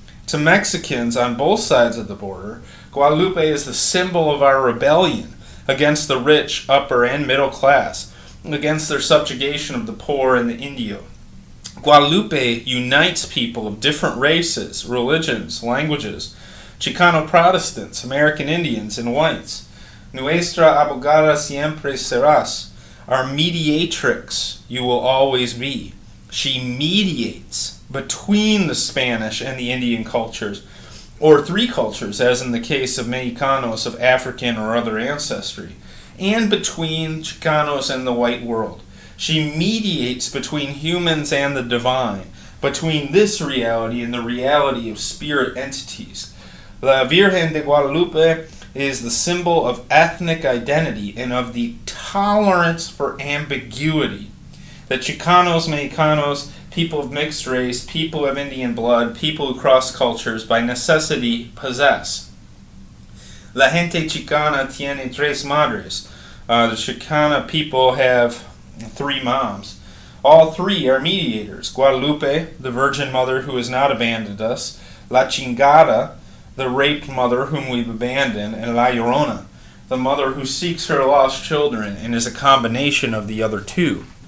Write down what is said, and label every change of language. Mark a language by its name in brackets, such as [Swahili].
[English] To Mexicans on both sides of the border, Guadalupe is the symbol of our rebellion against the rich, upper, and middle class, against their subjugation of the poor and the Indio. Guadalupe unites people of different races, religions, languages, Chicano Protestants, American Indians, and whites. [Spanish] Nuestra abogada siempre serás. [English] Our mediatrix you will always be. She mediates between the Spanish and the Indian cultures, or three cultures, as in the case of Mexicanos of African or other ancestry, and between Chicanos and the white world. She mediates between humans and the divine, between this reality and the reality of spirit entities. La Virgen de Guadalupe is the symbol of ethnic identity and of the tolerance for ambiguity that Chicanos, Mexicanos, people of mixed race, people of Indian blood, people who cross cultures by necessity possess. [Spanish] La gente chicana tiene tres madres. [English] The Chicana people have three moms. All three are mediators. Guadalupe, the Virgin Mother who has not abandoned us. La Chingada, the raped mother whom we've abandoned. And La Llorona, the mother who seeks her lost children and is a combination of the other two.